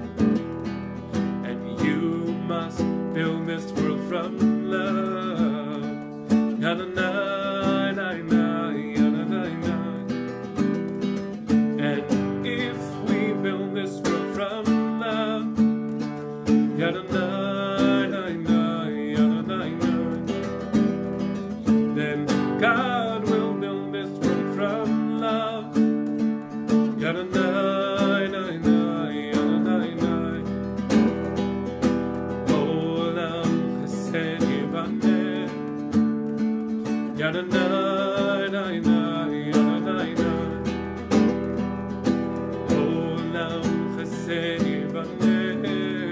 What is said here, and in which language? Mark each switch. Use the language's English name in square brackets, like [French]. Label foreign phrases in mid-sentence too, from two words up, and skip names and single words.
[English] And you must build this world from love. Yadonai, nai, nai, Yadonai, nai. And if we build this world from love, Yadonai, nai, nai, Yadonai, nai, then God will build this world from love. Yadonai, nai, nai, Yadonai, nai. [Hebrew] עולם חסד יבנה. Yadonai, nai, nai, Yadonai, nai. עולם חסד יבנה.